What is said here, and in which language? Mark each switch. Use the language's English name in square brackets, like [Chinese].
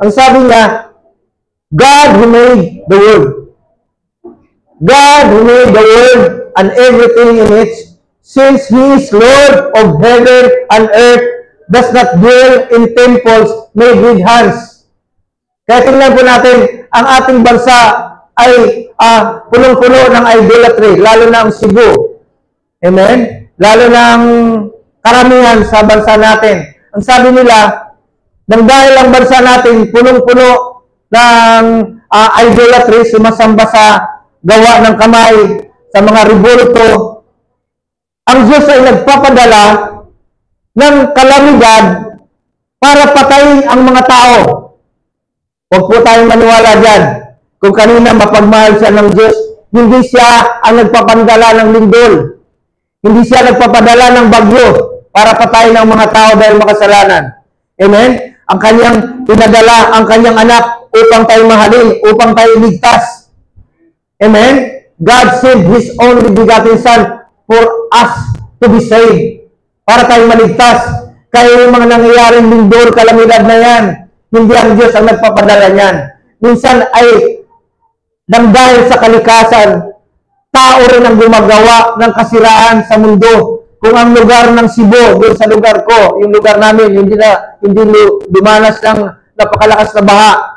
[Filipino] Ang sabi niya, [English] God who made the world. God who made the world and everything in it, since He is Lord of heaven and earth, does not dwell in temples made with hands. [Filipino] Kaya tingnan po natin, ang ating bansa ay punong-puno ng idolatry, lalo na ang Cebu. Amen? Lalo na ang karamihan sa bansa natin. Ang sabi nila, nang dahil ang bansa natin punong-puno ng idolatry, sumasamba sa gawa ng kamay, sa mga rebulto, ang Diyos ay nagpapadala ng kalamidad para patayin ang mga tao. Huwag po tayong maniwala dyan. Kung kanina mapagmahal siya ng Diyos, hindi siya ang nagpapadala ng lindol. Hindi siya nagpapadala ng bagyo para patayin ang mga tao dahil makasalanan. Amen? Ang kanyang pinadala, ang kanyang anak upang tayo mahalin, upang tayo ligtas. Amen? [English] God sent His only begotten Son for us to be saved. [Filipino] Para tayo maligtas. Kaya yung mga nangyayaring lindol, kalamidad na yan, hindi ang Diyos ang nagpapadala niyan. Minsan ay nang dahil sa kalikasan, tao rin ang gumagawa ng kasiraan sa mundo. Kung ang lugar ng Cebu, doon sa lugar ko, yung lugar namin, hindi dumanas ng napakalakas na baha.